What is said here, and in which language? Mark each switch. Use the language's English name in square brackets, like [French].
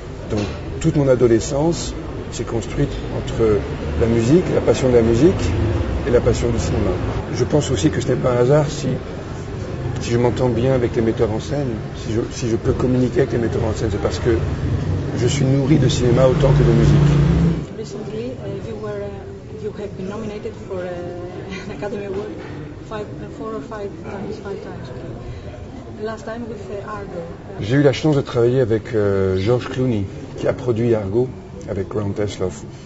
[French] Donc toute mon adolescence s'est construite entre la musique, la passion de la musique et la passion du cinéma. Je pense aussi que ce n'est pas un hasard si je m'entends bien avec les metteurs en scène, si je peux communiquer avec les metteurs en scène, c'est parce que je suis nourri de cinéma autant que de musique. [English] Recently, you have been nominated for an Academy Award 4 or 5 times. Okay. Last time with Argo. [French] J'ai eu la chance de travailler avec George Clooney, qui a produit Argo avec Grant Heslov.